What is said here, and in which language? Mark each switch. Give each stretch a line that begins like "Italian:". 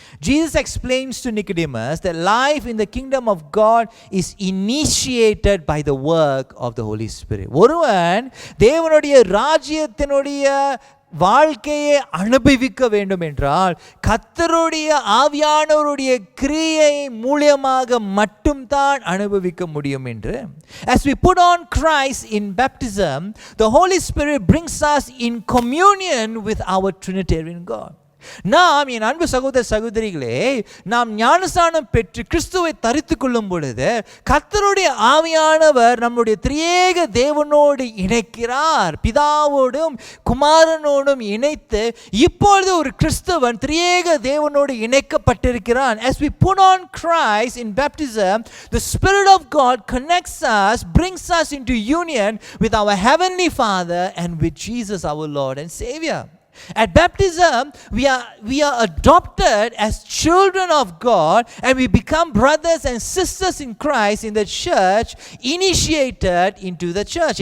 English: Jesus explains to Nicodemus that life in the kingdom of God is initiated by the work of the Holy Spirit.
Tamil: ஒருவன் தேவனுடைய ராஜ்யத்தினுடைய வாழ்க்கையை அனுபவிக்க வேண்டும் என்றால் கர்த்தருடைய ஆவியானவருடைய கிரியை மூலமாக மட்டும்தான் அனுபவிக்க முடியும் என்று.
English: As we put on Christ in baptism, the Holy Spirit brings us in communion with our Trinitarian God.
Tamil: நாம் என் அன்பு சகோதர சகோதரிகளே, நாம் ஞானஸ்நானம் பெற்று கிறிஸ்துவை தரித்து கொள்ளும் பொழுது கர்த்தருடைய ஆவியானவர் நம்முடைய திரியேக தேவனோடு இணைக்கிறார். பிதாவோடும் குமாரனோடும் இணைத்து இப்பொழுது ஒரு கிறிஸ்தவன் திரியேக தேவனோடு இணைக்கப்பட்டிருக்கிறான்.
English: As we put on Christ in baptism, the Spirit of God connects us, brings us into union with our Heavenly Father and with Jesus our Lord and Savior. At baptism, we are adopted as children of God, and we become brothers and sisters in Christ in the church, initiated into the church.